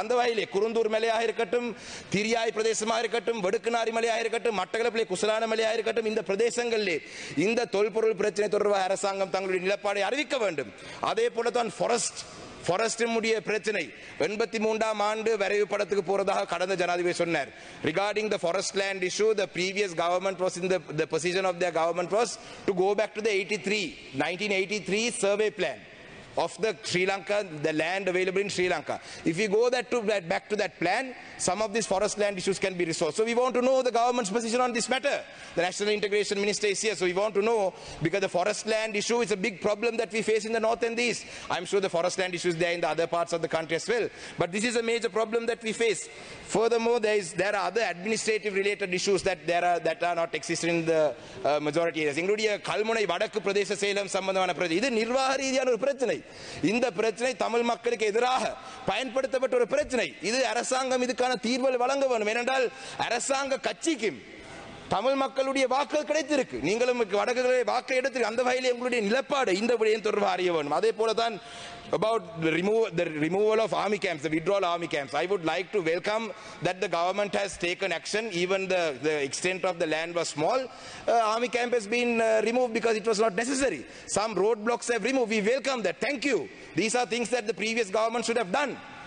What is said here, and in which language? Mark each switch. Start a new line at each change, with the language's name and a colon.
Tamil: அந்த வகையிலே குருந்தூர் மலையாக இருக்கட்டும், திரியாய் பிரதேசமாக இருக்கட்டும், வெடுக்குநாரி மலையாக இருக்கட்டும், மட்டக்களப்பிலே குசலான மலையாக இருக்கட்டும், இந்த பிரதேசங்களிலே இந்த தொல்பொருள் பிரச்சனை தொடர்பாக அரசாங்கம் தங்களுடைய நிலப்பாடை அறிவிக்க வேண்டும். அதே போலதான் ஃபாரஸ்டினுடைய பிரச்சனை 83ஆம் ஆண்டு வரைவு படத்துக்கு போறதாக கடந்த ஜனாதிபதி சொன்னார்.
English: Regarding the forest land issue, the previous government was in the position of their government was to go back to the 1983 survey plan of the Sri Lanka, the land available in Sri Lanka. If we go back to that plan, some of these forest land issues can be resolved. So we want to know the government's position on this matter. The National Integration Minister is here, so we want to know, because the forest land issue is a big problem that we face in the north and the east. I'm sure the forest land issues there in the other parts of the country as well, but this is a major problem that we face. Furthermore, there are other administrative related issues that are not existing in the majority areas.
Tamil: Including Kalmunai Vadaku Pradesh Salem சம்பந்தமான பிரச்சனை, இது நிர்வாக ரீதியான ஒரு பிரச்சனை. இந்த பிரச்சனை தமிழ் மக்களுக்கு எதிராக பயன்படுத்தப்பட்ட ஒரு பிரச்சனை. இது அரசாங்கம் இதுக்கான தீர்வு வழங்க வேண்டும். ஏனென்றால் அரசாங்க கட்சிக்கும் தமிழ் மக்களுடைய வாக்குகள் கிடைத்திருக்கு, நீங்களும் வடக்குகளை வாக்கு எடுத்து அந்த வகையில் எங்களுடைய நிலப்பாடு இந்த விடயம் தொடர்பாக அறிய வேண்டும். அதே போலதான்
English: about the removal of army camps, the withdrawal army camps. I would like to welcome that the government has taken action. Even the extent of the land was small. Army camp has been removed because it was not necessary. Some roadblocks have removed. We welcome that. Thank you. These are things that the previous government should have done.